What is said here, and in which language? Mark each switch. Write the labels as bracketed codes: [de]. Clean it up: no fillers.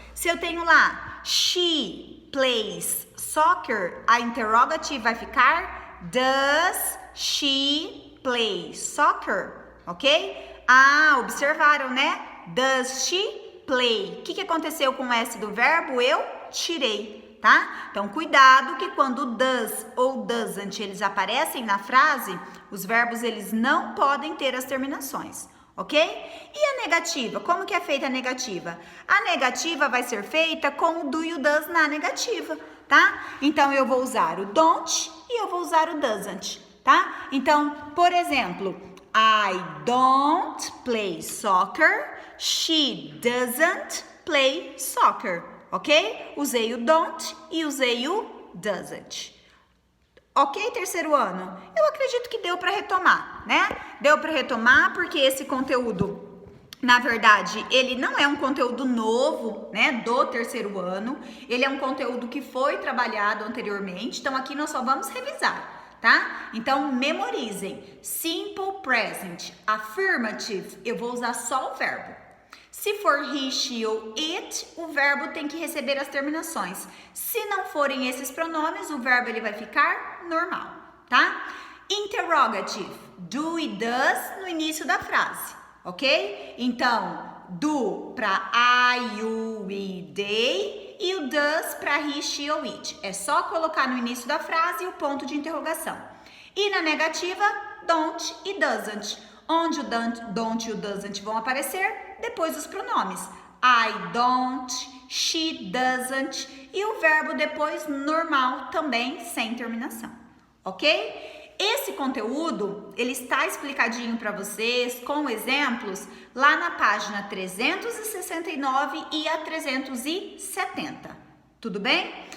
[pt] Se eu tenho lá, [en] she plays soccer, [pt] a interrogative vai ficar, [en] does she play soccer? [pt] Ok? Ah, observaram, né? [en] Does she play? [pt] O que aconteceu com o S do verbo? Eu tirei, tá? Então, cuidado que quando does ou doesn't eles aparecem na frase, os verbos eles não podem ter as terminações, ok? E a negativa? Como que é feita a negativa? A negativa vai ser feita com o do e o does na negativa, tá? Então, eu vou usar o don't e eu vou usar o doesn't, tá? Então, por exemplo, [en] I don't play soccer, she doesn't play soccer, ok? [pt] Usei o don't e usei o doesn't. Ok, terceiro ano? Eu acredito que deu para retomar, né? Deu para retomar porque esse conteúdo, na verdade, ele não é um conteúdo novo, né, do terceiro ano. Ele é um conteúdo que foi trabalhado anteriormente. Então, aqui nós só vamos revisar, tá? Então, memorizem. Simple present, affirmative, eu vou usar só o verbo. Se for he, she ou it, o verbo tem que receber as terminações. Se não forem esses pronomes, o verbo ele vai ficar normal, tá? Interrogative, do e does no início da frase, ok? Então, do para I, you, we, they e o does para he, she ou it. É só colocar no início da frase o ponto de interrogação. E na negativa, don't e doesn't. Onde o don't e o doesn't vão aparecer? Depois dos pronomes. [en] I don't, she doesn't [pt] e o verbo depois normal também sem terminação, ok? Esse conteúdo, ele está explicadinho para vocês com exemplos lá na página 369 e a 370, tudo bem?